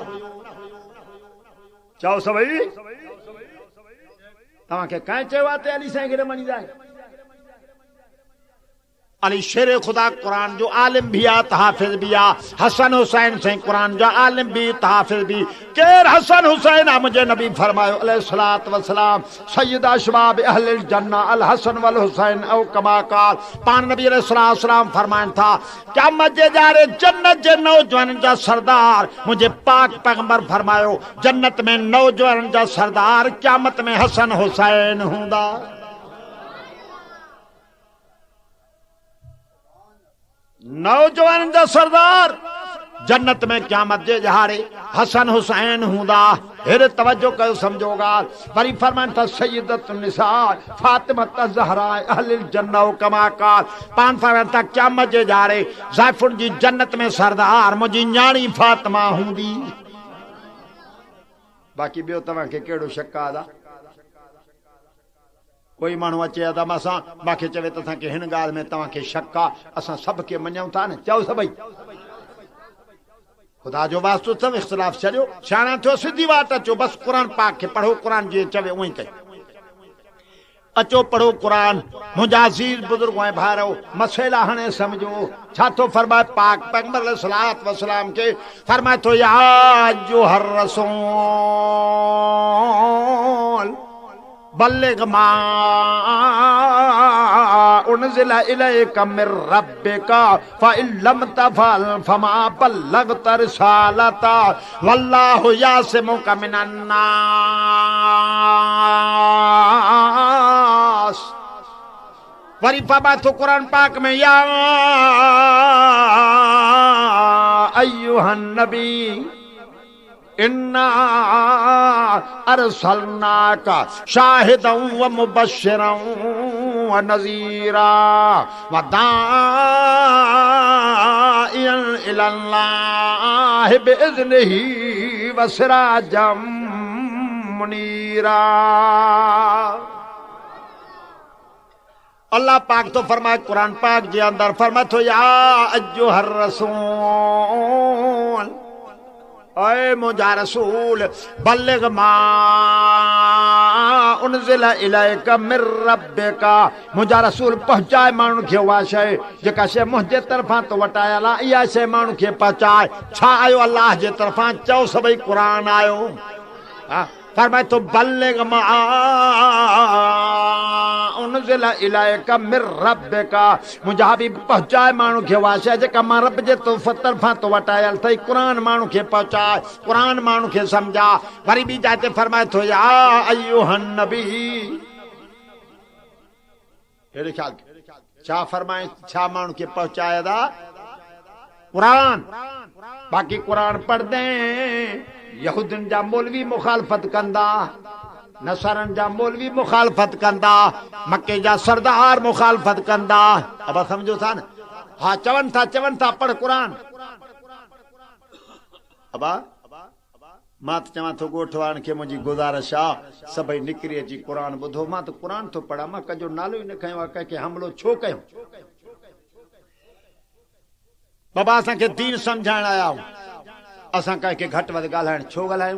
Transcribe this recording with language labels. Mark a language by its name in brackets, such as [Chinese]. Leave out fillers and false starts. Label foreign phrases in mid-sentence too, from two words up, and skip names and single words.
[Sindhi] चओ सभई, तव्हांखे कंहिं चयो आहे त अली साईं खे न मञींदा आहिनि? अली शेर ख़ुदा क़ुरान जो आलिम भी आहे, हाफ़िज़ भी आहे। हसन हुसैन साईं क़ुरान जा आलिम भी हाफ़िज़ भी। केर हसन हुसैन आहे? मुंहिंजे नबी फरमायो [Arabic] عليه الصلاة والسلام, سيدا شباب أهل الجنة الحسن والحسين أو كما قال. [Sindhi] पान नबी [Arabic] عليه الصلاة والسلام [Sindhi] फरमाइनि था, क़यामत जे ॾियारे जन्नत जे नौजवाननि जा सरदार, मुंहिंजे पाक पैगंबर फरमायो जन्नत में नौजवाननि जा सरदार क़यामत में हसन हुसैन हूंदा। नौजवान जा सरदार जन्नत में क़यामत जे ॾियारे हसन हुसैन हूंदा। हेॾे तवज्जो कयो, सम्झो ॻाल्हि। वरी फरमाइनि था [Arabic] سيدة نساء فاطمة الزهراء أهل الجنة كما قال. [Sindhi] पान फरमाइनि था क़यामत जे ॾियारे ज़ाइफ़ुनि जी जन्नत में सरदार मुंहिंजी न्याणी फातिमा हूंदी। बाक़ी ॿियो तव्हांखे कहिड़ो शक आहे? कोई माण्हू अचे त मूंखे चवे त असांखे हिन ॻाल्हि में तव्हांखे शक आहे, असां सभ खे मञूं था न? चओ सभई, ख़ुदा जो वास्तो अथव, इख़्तिलाफ़ छॾियो, सियाणा थियो, सिधी वाट अचो, बसि क़ुरान पाक खे पढ़ो, क़ुरान जीअं चवे उअं ई कयो। अचो पढ़ो क़ुरान। मुंहिंजा अज़ीज़ बुज़ुर्ग ऐं भाइरो, मसइला हाणे सम्झो। छा थो फरमाए पाक पैगंबर [Arabic] عليه الصلاة والسلام [Sindhi] खे? फरमाए थो [Arabic] يا أيها الرسول بلغ ما أنزل إليك من ربك فإن لم تفعل فما بلغت رسالته والله يعصمك من الناس. [Sindhi] वरी फरमाए थो क़ुरान पाक में [Arabic] يا أيها النبي إنا أرسلناك شاهدا ومبشرا ونذيرا وداعيا إلى الله بإذنه وسراجا منيرا. [Sindhi] अल्लाह पाक तो फरमाए कुरान पाक जे अंदर फरमाए तो [Arabic] يا أيها الرسول, [Sindhi] ऐ मुझा रसूल [Arabic] بلغ ما أنزل إليك من ربك, [Sindhi] मुझा रसूल पहुंचाए माण्हुनि खे उहा शइ जेका शइ मुंहिंजे तरफ़ां तो वटायल आहे, इहा शइ माण्हुनि खे पहुचाए। छा आयो अल्लाह जे तरफ़ां? चओ सभई क़ुरान आयो। फरमाए तो [Arabic] بلغ ما أنزل إليك من ربك, [Sindhi] मुंहिंजा हबीब पहुंचाए माण्हू खे उहा शइ जेका मां रब जे तरफ़ां तो वटायल अथई। क़ुरान माण्हू खे पहुचाए, क़ुरान माण्हू खे सम्झा। वरी ॿी जाइ ते फरमाए थो [Arabic] يا أيها النبي, [Sindhi] हेॾे ख़्याल छा फरमाए, छा माण्हू खे पहुचाए था? क़ुरान। बाक़ी क़ुरान पढ़ंदे यहूदियुनि जा मौलवी मुखालफ़त कंदा, नसारनि जा मौलवी मुखालफ़त कंदा, मके जा सरदार मुखालफ़त कंदा। अब समझो था न? हाँ चवनि था पढ़ क़ुरान। अब मां त चवां थो ॻोठ वारनि खे मुंहिंजी गुज़ारिश आहे सभई निकिरी अची क़ुरान ॿुधो। मां त क़ुरान थो पढ़ां, मां कंहिंजो नालो ई न खयो आहे, कंहिंखे हमिलो छो कयूं? बाबा असांखे दीन सम्झाइण आया आहियूं, असां कंहिंखे घटि वधि ॻाल्हाइण छो ॻाल्हायूं?